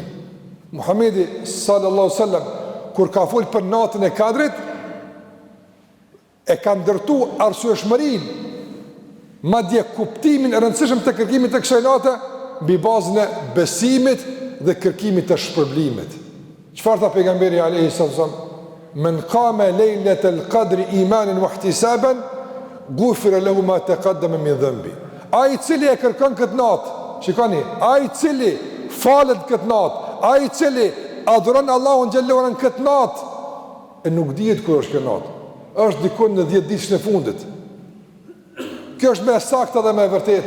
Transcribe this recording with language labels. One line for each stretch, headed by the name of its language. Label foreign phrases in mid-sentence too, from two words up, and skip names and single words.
Albanian: Muhamedi
Arabic: صلى الله سلم,
Albanian: kur ka folë për natën e Kadrit, e ka ndërtu arsyeshmërinë, madje kuptimin e rëndësishëm të kërkimit të kësaj nate, mbi bazën e besimit dhe kërkimit të shpërblimit. Çfarë tha pejgamberi
Arabic: عليه السلام? من قام ليلة القدر إيمانا واحتسابا، غفر له ما تقدم من ذنبه.
Albanian: Ai i cili e kërkon këtë natë, shikoni, ai i cili falet këtë natë, ai i cili adhuron Allahun
Arabic: جل وعلا
Albanian: këtë natë, e nuk dihet kur është kjo natë. Është diku në 10 ditën e fundit. Kjo është me sakta dhe me vërteta.